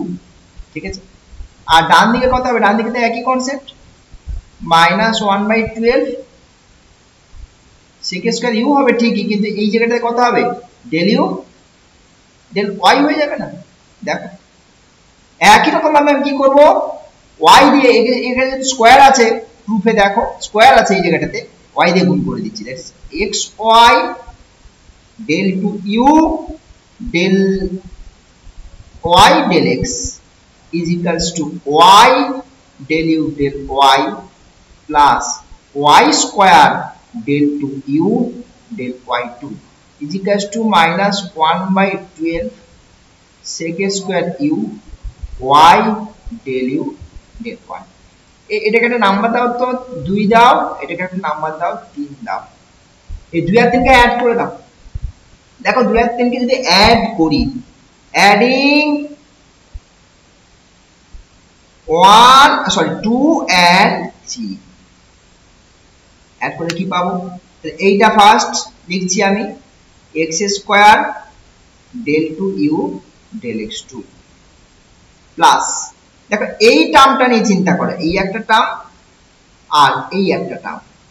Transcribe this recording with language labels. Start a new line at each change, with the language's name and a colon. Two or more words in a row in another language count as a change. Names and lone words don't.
Bangla: ঠিক আছে, আর ডান দিকে কত হবে, ডান দিকে তো একই কনসেপ্ট,
English: minus 1/12 sec square u
Bangla: হবে ঠিকই, কিন্তু এই জায়গাটায় কত হবে,
English: del u del y
Bangla: হয়ে যাবে না। দেখো একই রকম ভাবে আমি কি করব, y দিয়ে এখানে যদি স্কয়ার আছে প্রুফে দেখো স্কয়ার আছে এই জায়গাটাতে, y দিয়ে গুণ করে দিচ্ছি,
English: that's x y del to u del y del x is equals to y del u del y plus y square del to u del y2 is equals to minus 1/12 sec square u y del u del y।
Bangla: এটাকে একটা নাম্বার দাও তো, 2 দাও, এটাকে একটা নাম্বার দাও 3 দাও, এই 2 আর 3 কে অ্যাড করে দাও। দেখো 2 আর 3 কে যদি অ্যাড করি,
English: adding 2 and 3
Bangla: অ্যাড করে কি পাবো, তাহলে এইটা ফার্স্ট লিখছি আমি
English: x square del to u del x2 plus,
Bangla: দেখো এই টার্মটা নিয়ে চিন্তা করো, এই একটা টার্ম আর এই একটা টার্ম,